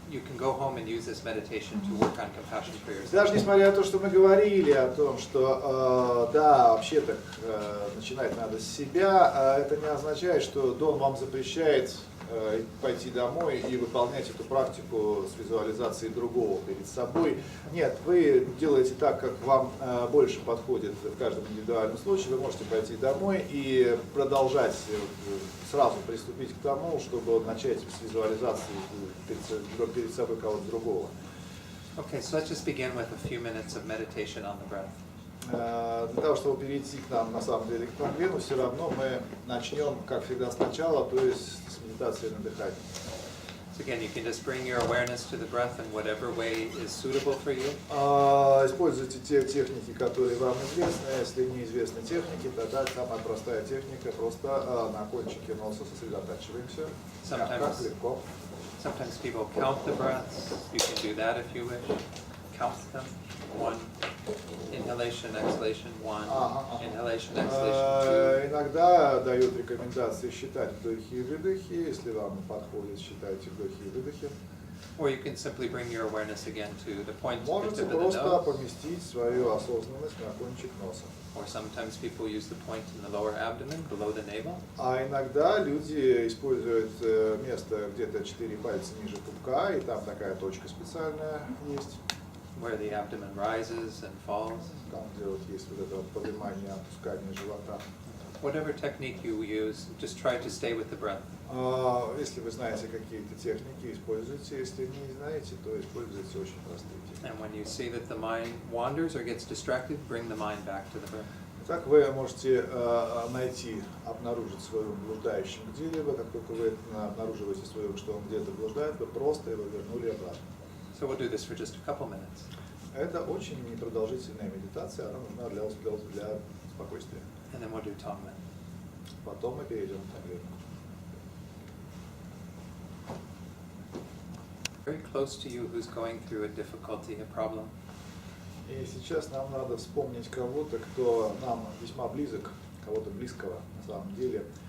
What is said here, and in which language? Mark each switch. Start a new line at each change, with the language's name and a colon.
English: You can go home and use this meditation to work on compassion for yourself.
Russian: Даже несмотря на то, что мы говорили о том, что да, вообще так начинать надо с себя, это не означает, что Дон вам запрещает пойти домой и выполнять эту практику с визуализацией другого перед собой. Нет, вы делаете так, как вам больше подходит в каждом индивидуальном случае. Вы можете пойти домой и продолжать, сразу приступить к тому, чтобы начать с визуализации перед собой кого-то другого.
English: Okay, so let's just begin with a few minutes of meditation on the breath.
Russian: Для того, чтобы перейти к нам, на самом деле, к Тongлену, все равно мы начнем, как всегда, сначала, то есть с медитации на дыхание.
English: So again, you can just bring your awareness to the breath in whatever way is suitable for you.
Russian: Используйте те техники, которые вам известны. Если неизвестны техники, тогда самая простая техника, просто на кончике носа сосредотачиваемся. Как легко.
English: Sometimes people count the breaths. You can do that if you wish. Count them. 1. Inhalation, exhalation, 1. Inhalation, exhalation, 2.
Russian: Иногда дают рекомендации считать вдохи и выдохи. Если вам подходит, считайте вдохи и выдохи.
English: Or you can simply bring your awareness again to the point of
Russian: Можете
English: the
Russian: просто
English: nose.
Russian: поместить свою осознанность на кончик носа.
English: Or sometimes people use the point in the lower abdomen, below the navel.
Russian: А иногда люди используют место где-то 4 пальца ниже пупка, и там такая точка специальная есть.
English: Where the abdomen rises and falls.
Russian: Там, где вот есть вот это поднимание, опускание живота.
English: Whatever technique you use, just try to stay with the breath.
Russian: Если вы знаете какие-то техники, используйте. Если не знаете, то используйте очень простые техники.
English: And when you see that the mind wanders or gets distracted, bring the mind back to the breath.
Russian: Так вы можете найти, обнаружить своего блуждающим где-либо. Как только вы обнаруживаете своего, что он где-то блуждает, вы просто его вернули обратно.
English: So we'll do this for just a couple minutes.
Russian: Это очень непродолжительная медитация, она нужна для спокойствия.
English: And then we'll do Tonglen.
Russian: Потом мы перейдем к Тongлену.
English: Very close to you who's going through a difficulty, a problem.
Russian: И сейчас нам надо вспомнить кого-то, кто нам весьма близок, кого-то близкого на самом деле.